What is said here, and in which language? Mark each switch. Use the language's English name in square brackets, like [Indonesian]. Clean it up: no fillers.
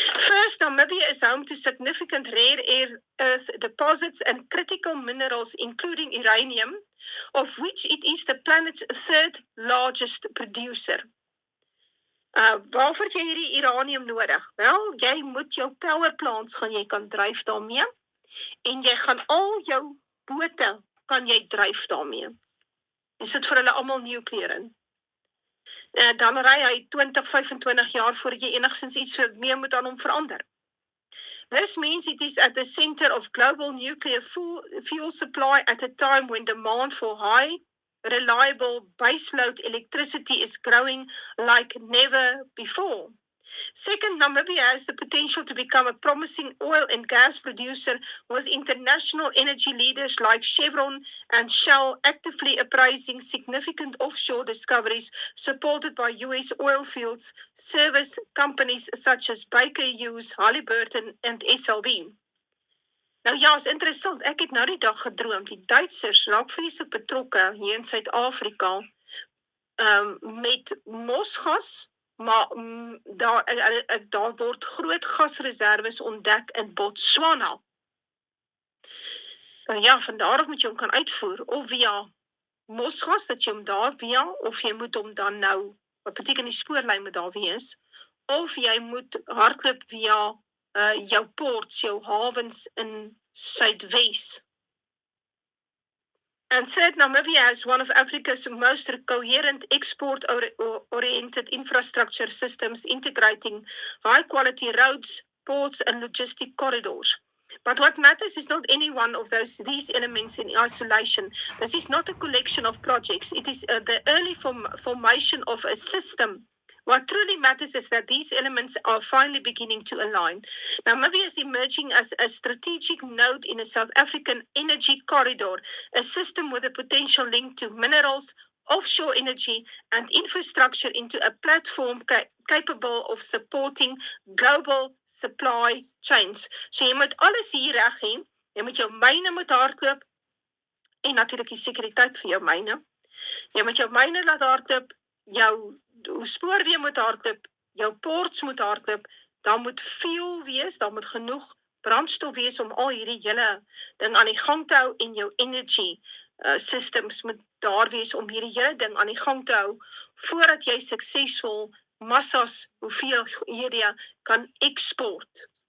[English] First, Namibia is home to significant rare earth deposits and critical minerals, including uranium, of which it is the planet's third largest producer. [Afrikaans] Waarvoor het jy hierdie uranium nodig? Wel, jy moet jou power plants gaan jy kan dryf daarmee, en jy gaan al jou bote kan jy dryf daarmee. Jy sit vir hulle almal nuclear in. Dan ry hy 20-25 jaar voor jy enigstens iets mee moet aan hom verander. [English] This means it is at the center of global nuclear fuel supply at a time when demand for high, reliable baseload electricity is growing like never before. Second, Namibia has the potential to become a promising oil and gas producer, with international energy leaders like Chevron and Shell actively appraising significant offshore discoveries supported by US oil fields service companies such as Baker Hughes, Halliburton and SLB. [Afrikaans] Nou ja, is interessant. Ek het nou die dag gedroom, die Duitsers raak vreeslik betrokke hier in Suid-Afrika met mosgas, maar daar word groot gasreserwes ontdek in Botswana. Nou ja, vandaar moet jy hom kan uitvoer, of via mosgas, dat jy hom daar via, of jy moet hom dan nou, wat beteken die spoorlyn moet daar wees, of jy moet hardloop via jou ports, jou havens in Suidwes. [English] And third, Namibia has one of Africa's most coherent export-oriented infrastructure systems integrating high-quality roads, ports, and logistic corridors. But what matters is not any one of these elements in isolation. This is not a collection of projects. It is the early formation of a system. What truly matters is that these elements are finally beginning to align. Namibia is emerging as a strategic node in a South African energy corridor, a system with a potential link to minerals, offshore energy, and infrastructure into a platform capable of supporting global supply chains. [Afrikaans] So jy moet alles hier reg hê, jy moet jou myne moet hardloop, en natuurlik die sekuriteit vir jou myne. Jy moet jou myne laat hardloop, jou spoorweë moet hardloop, jou ports moet hardloop, daar moet fuel wees, daar moet genoeg brandstof wees om al hierdie hele ding aan die gang te hou, en jou energy systems moet daar wees om hierdie hele ding aan die gang te hou, voordat jy suksesvol massas hoeveelhede kan export.